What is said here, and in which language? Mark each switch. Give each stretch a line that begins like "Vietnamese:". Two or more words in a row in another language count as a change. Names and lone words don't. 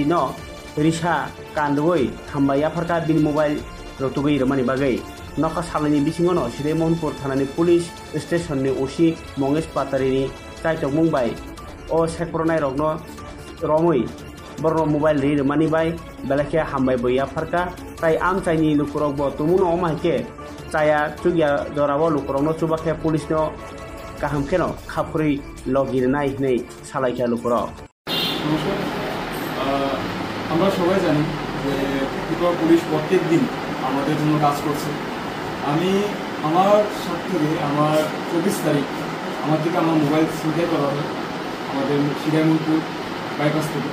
Kok Borok: न रिसा कान्दुई थांबाया फरका बिन मोबाइल रतुगै रमानि बागै नखा सालनि बिसिङनो सिदाय महनपुर थानानि
English: police station
Kok Borok: नि ओसी मंगेश पातारी नि ताइतक मुंबाय अ शेखपुरनाय रगनो रमै बरनो मोबाइल रि रमानि बाय बेलाखे हामबाय बैया फरका ताई आम चाइनी लुकुरक बो तुमुनो अमाइके चाया चुगिया दराबो लुकुरकनो चुबाखे पुलिसनो काहामखेनो खापुरै लगिरनाय नै सालायखे लुकुरक
Bangla: আমরা সবাই জানি যে ত্রিপুরা পুলিশ প্রত্যেক দিন আমাদের জন্য কাজ করছে। আমি আমার স্বার্থে আমার 24 তারিখ আমার থেকে আমার মোবাইল ছিনতাই করা হয় আমাদের সিদাইমুলপুর বাইপাস থেকে।